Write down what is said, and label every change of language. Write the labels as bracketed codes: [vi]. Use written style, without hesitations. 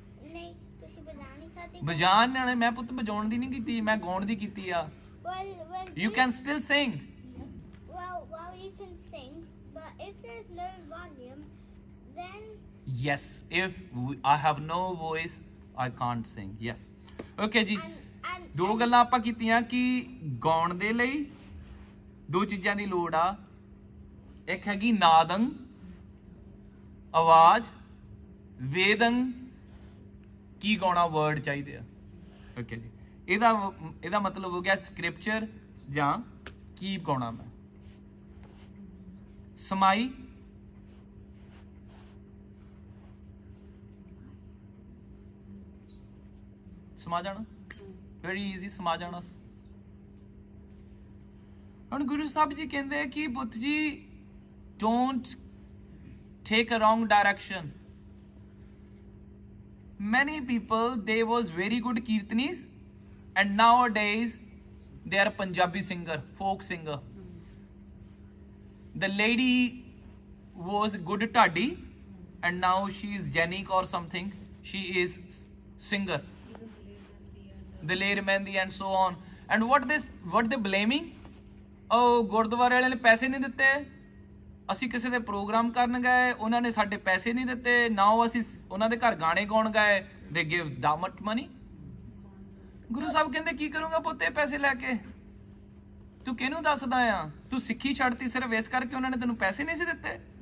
[pa] नहीं, ਤੁਸੀਂ ਬਜਾ ਨਹੀਂ ਸਕਦੇ। ਵਜਾਣ ਨਾਲੇ ਮੈਂ ਪੁੱਤ ਵਜਾਉਣ ਦੀ ਨਹੀਂ ਕੀਤੀ, ਮੈਂ ਗਾਉਣ ਦੀ ਕੀਤੀ ਆ। [en] Well, you can still sing. Well, you can sing, but if there's no volume, then Yes, if I have no voice, I can't sing. Yes. Okay ਜੀ, and [pa] ਦੋ ਗੱਲਾਂ ਆਪਾਂ ਕੀਤੀਆਂ ਕਿ ਗਾਉਣ ਦੇ ਲਈ ਦੋ ਚੀਜ਼ਾਂ ਦੀ ਲੋੜ ਆ। ਇੱਕ ਹੈਗੀ ਨਾਦੰਗ ਆਵਾਜ਼, ਵੇਦੰਗ ਕੀ ਗਾਉਣਾ, ਵਰਡ ਚਾਹੀਦੇ ਆ। ਓਕੇ ਜੀ, ਇਹਦਾ ਮਤਲਬ ਹੋ ਗਿਆ ਸਕ੍ਰਿਪਚਰ ਜਾਂ ਕੀਪ ਗਾਉਣਾ ਮੈਂ। ਸਮਾਈ ਸਮਾ ਜਾਣਾ, ਵੈਰੀ ਈਜ਼ੀ ਸਮਾ ਜਾਣਾ। ਹੁਣ ਗੁਰੂ ਸਾਹਿਬ ਜੀ ਕਹਿੰਦੇ ਕਿ ਪੁੱਤ ਜੀ [en] Don't take a wrong direction. many people they was very good kirtanis and nowadays they are Punjabi singer, folk singer. The lady was good tadi and now she is Janik or something, she is singer, Daler Mehndi and so on. And what they blaming? [pa] Oh, ਗੁਰਦੁਆਰੇ ਵਾਲਿਆਂ ਨੇ ਪੈਸੇ ਨਹੀਂ ਦਿੱਤੇ, ਅਸੀਂ ਕਿਸੇ ਦੇ programme ਕਰਨ ਗਏ, ਉਹਨਾਂ ਨੇ ਸਾਡੇ ਪੈਸੇ ਨਹੀਂ ਦਿੱਤੇ, ਨਾ ਅਸੀਂ ਉਹਨਾਂ ਦੇ ਘਰ ਗਾਣੇ ਗਾਉਣ ਗਏ, [en] They give that much money. [pa] Guru Sahib ਕਹਿੰਦੇ ਕੀ ਕਰੂੰਗਾ ਪੁੱਤੇ ਪੈਸੇ ਲੈ ਕੇ, ਤੂੰ ਕਿਹਨੂੰ ਦੱਸਦਾ ਆ, ਤੂੰ ਸਿੱਖੀ ਛੱਡਤੀ ਸਿਰਫ ਇਸ ਕਰਕੇ ਉਹਨਾਂ ਨੇ ਤੈਨੂੰ ਪੈਸੇ ਨਹੀਂ ਸੀ ਦਿੱਤੇ।